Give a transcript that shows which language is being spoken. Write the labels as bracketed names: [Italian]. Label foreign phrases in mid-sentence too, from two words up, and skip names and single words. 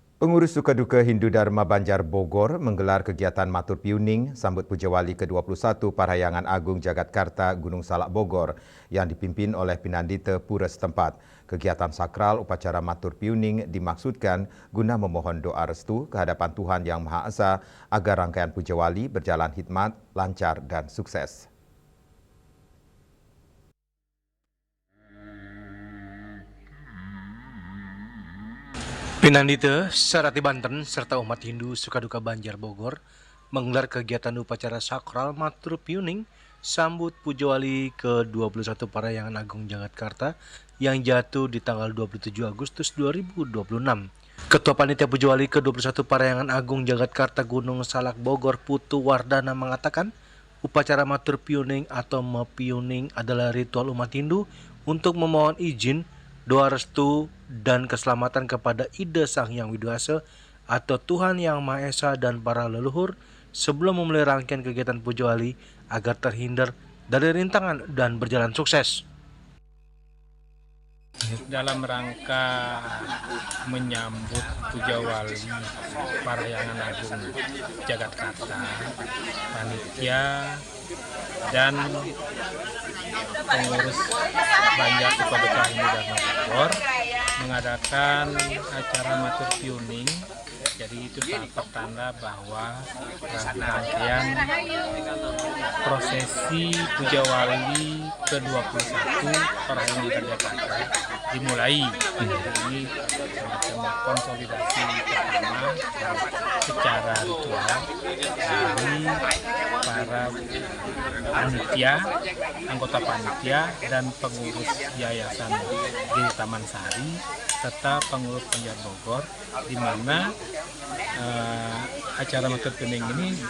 [Indonesian] Pengurus Suka Duka Hindu Dharma Banjar Bogor menggelar kegiatan Matur Piuning sambut Puja Wali ke-21 Parahyangan Agung Jagatkarta Gunung Salak Bogor yang dipimpin oleh Pinandita Pura setempat. Kegiatan sakral upacara Matur Piuning dimaksudkan guna memohon doa restu kehadapan Tuhan Yang Maha Esa agar rangkaian Puja Wali berjalan hikmat, lancar, dan sukses. Pinandita, Sarati Banten, serta umat Hindu Suka Duka Banjar Bogor menggelar kegiatan upacara sakral Matur Piuning sambut Puja Wali ke-21 Parahyangan Agung Jagatkarta yang jatuh di tanggal 27 Agustus 2026. Ketua Panitia Puja Wali ke-21 Parahyangan Agung Jagatkarta Gunung Salak Bogor Putu Wardana mengatakan upacara Matur Piuning atau Mepiuning adalah ritual umat Hindu untuk memohon izin, doa restu, dan keselamatan kepada Ida Sang Hyang Widi-Wasa atau Tuhan Yang Maha Esa dan para leluhur sebelum memulai rangkaian kegiatan Puja Wali agar terhindar dari rintangan dan berjalan sukses. Dalam rangka menyambut Puja Wali Parahyangan Agung Jagatkarta, panitia dan pengurus Banjar Suka Duka Hindu Dharma Bogor mengadakan acara Matur Piuning. Jadi itu pertanda bahwa rangkaian prosesi Puja Wali ke-21 Parahyangan Jagatkarta dimulai. Jadi semacam konsolidasi pertama secara ritual dari para panitia, anggota panitia, dan pengurus Yayasan di Taman Sari serta pengurus Banjar Bogor, di mana acara Matur Piuning ini